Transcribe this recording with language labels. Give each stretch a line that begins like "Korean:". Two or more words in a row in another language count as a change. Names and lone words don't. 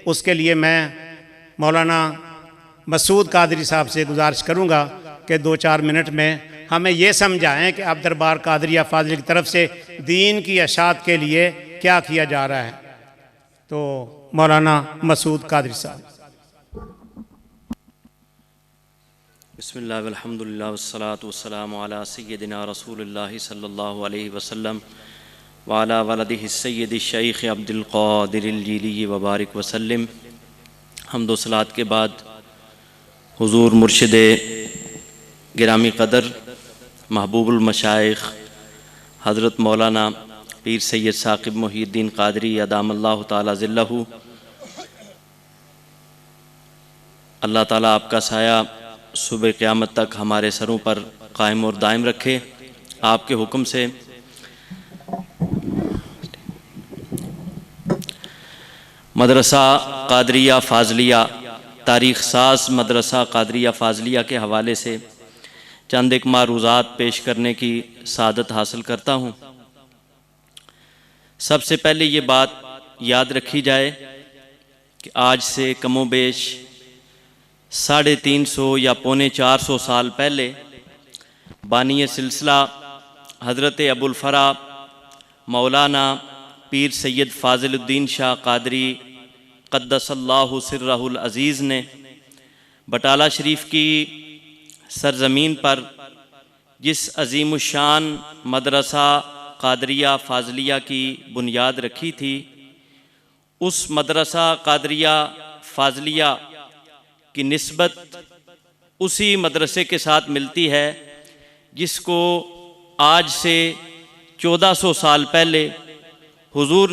Urdu: اس کے لیے میں مولانا مسعود قادری صاحب سے گزارش کروں گا کہ 2-4 منٹ میں ہمیں یہ سمجھائیں کہ اب دربار قادریہ فاضل کی طرف سے دین کی اشاعت کے لیے کیا کیا جا رہا ہے. تو مولانا مسعود قادری صاحب.
Arabic: بسم الله والحمد لله والصلاة والسلام على سيدنا رسول الله صلى الله عليه وسلم وعلى ولده سيدي الشيخ عبد القادر الجيلي وبارك وسلم.
Urdu: حمد و صلاۃ کے بعد حضور مرشد گرامی قدر محبوب المشائخ حضرت مولانا پیر سید ثاقب محی الدین قادری
Arabic: أدام الله تعالى ظله,
Urdu: اللہ تعالیٰ آپ کا سایہ صبح قیامت تک ہمارے سروں پر قائم اور دائم رکھے. آپ کے حکم سے مدرسہ قادریہ فاضلیہ، تاریخ ساز مدرسہ قادریہ فاضلیہ کے حوالے سے چند ایک معروضات پیش کرنے کی سعادت حاصل کرتا ہوں. سب سے پہلے یہ بات یاد رکھی جائے کہ آج سے کم و بیش 350 یا 450 سال پہلے بانی سلسلہ حضرت ابو الفرح مولانا پیر سید فاضل الدین شاہ قادری
Arabic: قدس الله سره العزيز
Urdu: نے بٹالہ شریف کی سرزمین پر جس عظیم الشان مدرسہ قادریہ فاضلیہ کی بنیاد رکھی تھی, اس مدرسہ قادریہ فاضلیہ کی نسبت اسی مدرسے کے ساتھ ملتی ہے جس کو آج سے 1400 سال پہلے حضور